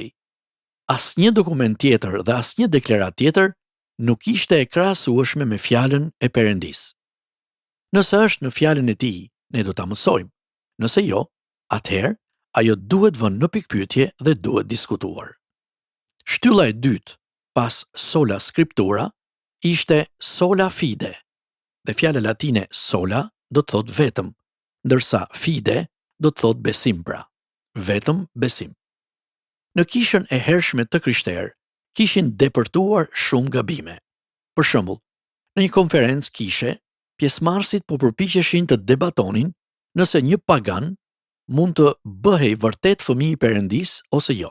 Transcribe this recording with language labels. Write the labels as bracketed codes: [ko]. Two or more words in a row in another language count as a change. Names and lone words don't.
[sq] Asnjë dokument tjetër dhe asnjë deklaratë tjetër nuk ishte e krahasueshme me fjalën e Perëndisë. Nëse është në fjalën e tij, ne do ta mësojmë. Nëse jo, atëherë ajo duhet vënë në pikpyetje dhe duhet diskutuar. Shtylla e dytë, pas [la] sola scriptura, [sq] ishte [la] sola fide, [sq] dhe fjala latine sola do të thotë vetëm, ndërsa fide do të thotë besim pra, vetëm besim. Në kishën e hershme të krishterë, kishin depërtuar shumë gabime. Për shembull, në një konferencë kishe, pjesëmarrësit po përpiqeshin të debatonin nëse një pagan mund të bëhej vërtet fëmijë i Perëndisë ose jo.